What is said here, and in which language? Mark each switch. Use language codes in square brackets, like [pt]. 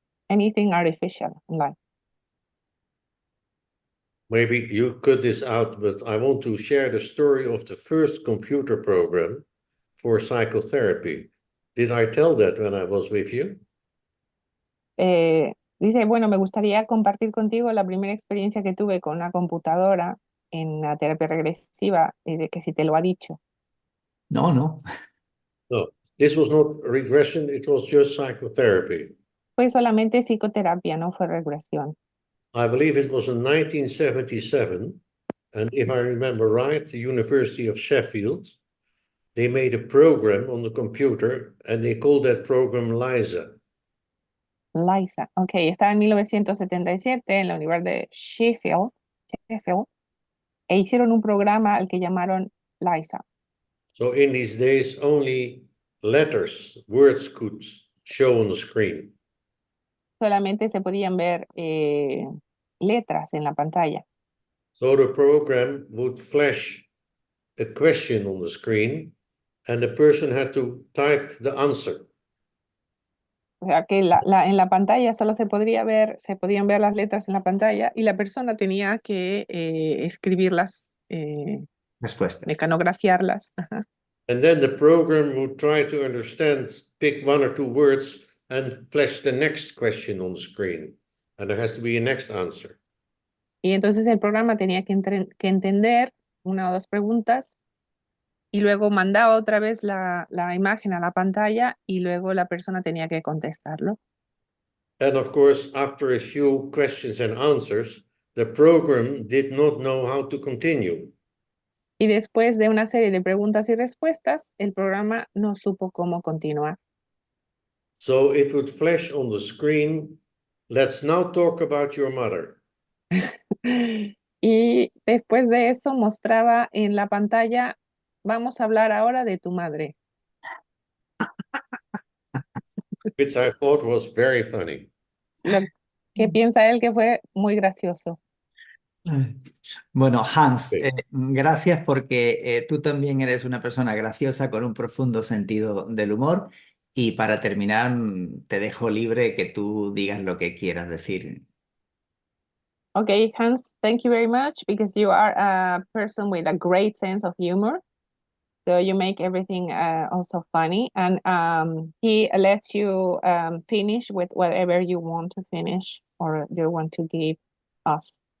[en] Anything artificial in life. Maybe you cut this out, but I want to share the story of the first computer program for psychotherapy. Did I tell that when I was with you? [es] Dice, bueno, me gustaría compartir contigo la primera experiencia que tuve con una computadora en la terapia regresiva, de que si te lo ha dicho. No, no. [en] No, this was not regression, it was just psychotherapy. [es] Fue solamente psicoterapia, no fue regresión. [en] I believe it was in 1977, and if I remember right, the University of Sheffield, they made a program on the computer, and they called that program LISA. [es] Liza, ok, estaba en 1977 en la Universidad de Sheffield, e hicieron un programa al que llamaron Liza. [en] So in these days, only letters, words could show on the screen. [es] Solamente se podían ver letras en la pantalla. [en] So the program would flash a question on the screen, and the person had to type the answer. [es] O sea que en la pantalla solo se podían ver las letras en la pantalla y la persona tenía que escribirlas, Respuestas. mecanografiarlas. Ajá. [en] And then the program would try to understand, pick one or two words, and flash the next question on the screen. And there has to be a next answer. [es] Y entonces el programa tenía que entender una o dos preguntas y luego mandaba otra vez la imagen a la pantalla y luego la persona tenía que contestarlo. [en] And of course, after a few questions and answers, the program did not know how to continue. [es] Y después de una serie de preguntas y respuestas, el programa no supo cómo continuar. [en] So it would flash on the screen, let's now talk about your mother. [es] Y después de eso mostraba en la pantalla, vamos a hablar ahora de tu madre. [en] Which I thought was very funny. [es] Lo que piensa él que fue muy gracioso. Bueno, Hans, Sí. gracias porque tú también eres una persona graciosa con un profundo sentido del humor. Y para terminar, te dejo libre que tú digas lo que quieras decir. [en] Okay, Hans, thank you very much because you are a person with a great sense of humor. So you make everything also funny. And he lets you finish with whatever you want to finish or you want to give us.